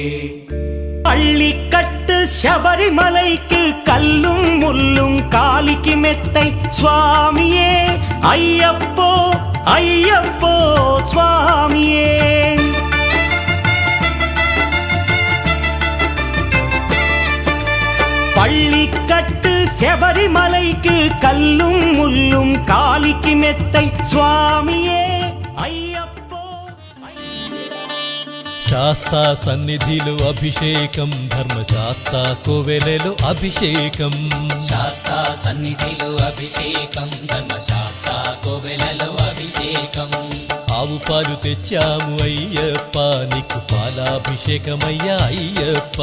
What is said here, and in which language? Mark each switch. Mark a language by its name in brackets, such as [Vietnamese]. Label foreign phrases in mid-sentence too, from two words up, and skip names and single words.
[Tamil] பள்ளி கட்டு சபரிமலைக்கு கல்லும் முள்ளும் காலிக்கு மெத்தை சுவாமியே ஐயப்போ ஐயப்போ சுவாமியே பள்ளி கட்டு சபரிமலைக்கு கல்லும் முள்ளும் காலிக்கு மெத்தை சுவாமியே ஐயப்போ [Telugu] శాస్తా సన్నిధిలో అభిషేకం ధర్మశాస్తా కోవెలలో అభిషేకం శాస్తా సన్నిధిలో అభిషేకం ధర్మశాస్తా కోవెలలో అభిషేకం ఆవు పాలు తెచ్చాము అయ్యప్ప నీకు పాలాభిషేకమయ్యా అయ్యప్ప